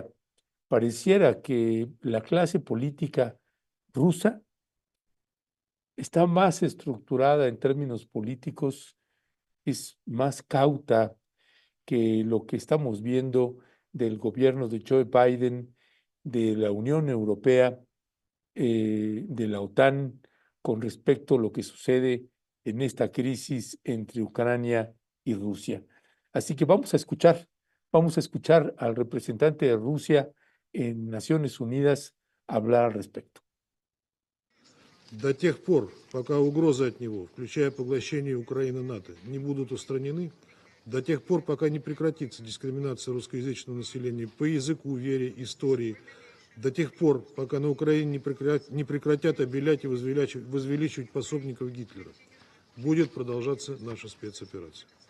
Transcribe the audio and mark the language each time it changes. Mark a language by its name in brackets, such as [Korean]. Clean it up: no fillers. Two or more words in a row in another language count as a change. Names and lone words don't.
[Spanish] Pareciera que la clase política rusa está más estructurada en términos políticos, es más cauta que lo que estamos viendo del gobierno de Joe Biden, de la Unión Europea, de la OTAN, con respecto a lo que sucede en esta crisis entre Ucrania y Rusia. Así que vamos a escuchar al representante de Rusia en Naciones Unidas hablar al respecto. [Russian] До тех пор, пока угрозы от него, включая поглощение Украины НАТО, не будут устранены, до тех пор, пока не прекратится дискриминация русскоязычного населения по языку, вере, истории, до тех пор, пока на Украине не прекратят обелять и возвеличивать пособников Гитлера, будет продолжаться наша спецоперация.